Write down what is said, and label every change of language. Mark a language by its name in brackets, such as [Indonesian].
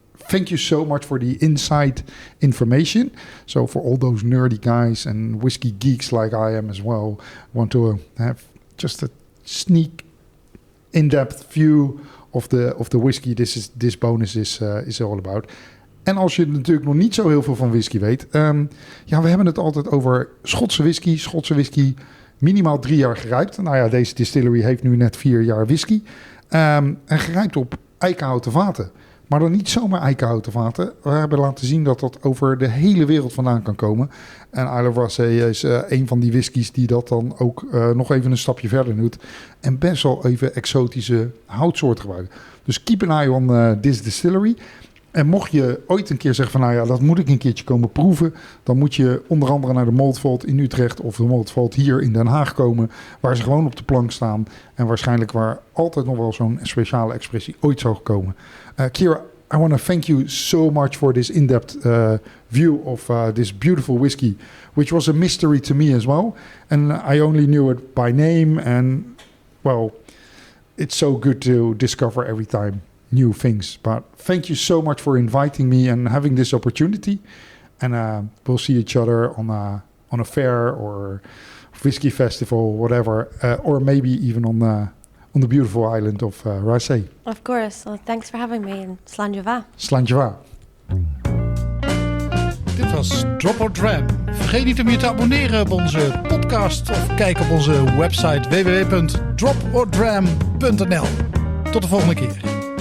[English] Thank you so much for the inside information. So for all those nerdy guys and whiskey geeks like I am as well, want to have just a sneak in-depth view of the whisky this bonus is all about. [Dutch] En als je natuurlijk nog niet zo heel veel van whisky weet, we hebben het altijd over Schotse whisky, minimaal 3 jaar gerijpt. Nou ja, deze distillery heeft nu net 4 jaar whisky. En gerijpt op eikenhouten vaten. Maar dan niet zomaar eikenhouten vaten. We hebben laten zien dat dat over de hele wereld vandaan kan komen. En Isle of Raasay is een van die whiskies die dat dan ook nog even een stapje verder doet. En best wel even exotische houtsoorten gebruiken. Dus [English] keep an eye on this distillery. [Dutch] En mocht je ooit een keer zeggen van dat moet ik een keertje komen proeven, dan moet je onder andere naar de Malt Vault in Utrecht of de Malt Vault hier in Den Haag komen, waar ze gewoon op de plank staan en waarschijnlijk waar altijd nog wel zo'n speciale expressie ooit zou komen. [English] Ciara, I want to thank you so much for this in-depth view of this beautiful whiskey, which was a mystery to me as well. And I only knew it by name, and well, it's so good to discover every time new things. But thank you so much for inviting me and having this opportunity. And we'll see each other on a fair or whiskey festival, whatever, or maybe even on the beautiful island of Raasay. Of course. Well, thanks for having me and Slanjava. Slanjava. [Dutch] Dit was Drop or Dram. Vergeet niet om je te abonneren op onze podcast of kijk op onze website www.dropordram.nl. Tot de volgende keer.